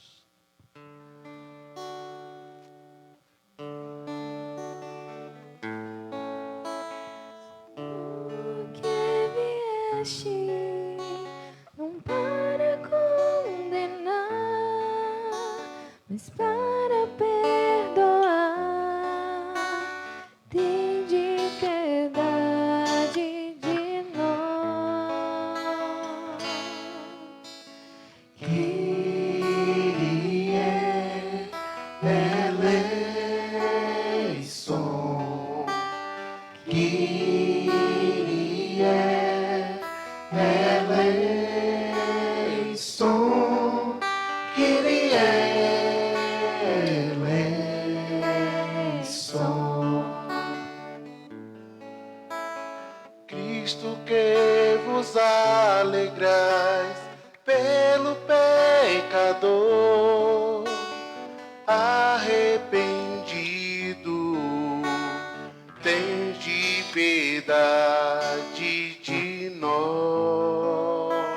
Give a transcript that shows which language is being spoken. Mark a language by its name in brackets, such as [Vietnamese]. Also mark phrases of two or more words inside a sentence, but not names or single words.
[Portuguese] Não para condenar, mas para perdoar. Tende piedade de nós. [Greek] Κύριε ελέησον, Κύριε ελέησον, Κύριε ελέησον. [Portuguese] Cristo, que vos alegrais pelo pecador arrependido, tende piedade de nós.